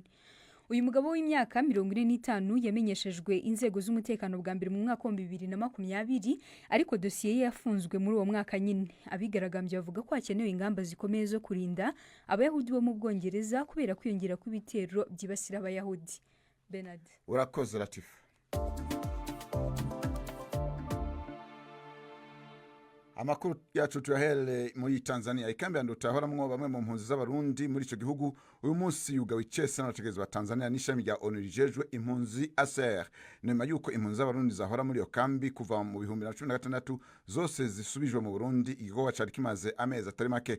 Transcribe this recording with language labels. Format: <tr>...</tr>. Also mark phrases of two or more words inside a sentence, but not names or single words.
<rw>Uyu mugabo w'imyaka 45 yamenyeshejwe inzego z'umutekano bwa mbere mu mwaka wa 2020 ariko dosiye ye yafunzwe muri uwo mwaka nyine. Abigaragambye bavuga ko hakenewe ingamba zikomeye zo kurinda Abayahudi bo mu Bwongereza kubera kwiyongera kw'ibitero byibasira Abayahudi.</rw> <rn>Bernard. Urakoze Latifa. Amakuru yacu tuyahere muri Tanzania ikambi yanduta ahoramwo bamwe mu mpunzi z'abarundi muri ico gihugu uyu munsi yugawe icese n'abategetsi ba Tanzania n'ishami rya ONU rijejwe impunzi ASER nyuma yuko impunzi z'abarundi zahora muri iyo kambi kuva mu 2016 zose zisubijwe mu Burundi igikorwa cari kimaze amezi atari make.</rn>